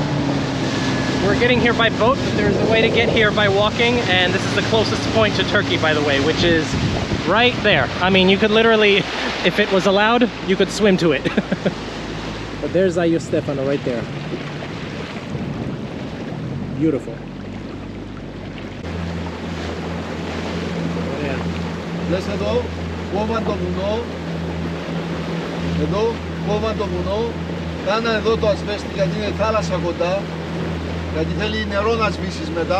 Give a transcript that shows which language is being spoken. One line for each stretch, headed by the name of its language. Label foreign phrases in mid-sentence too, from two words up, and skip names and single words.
English: We're getting here by boat, but there's a way to get here by walking, and this is the closest point to Turkey, by the way, which is right there. I mean, you could literally, if it was allowed, you could swim to it. But there's Ayos Stefano right there. Beautiful.
Greek: Λες εδώ, κόβαν το βουνό. Εδώ, κόβαν το βουνό. Κάναν εδώ το ασβέστη γιατί είναι θάλασσα κοντά. Γιατί θέλει νερό να σβήσεις μετά.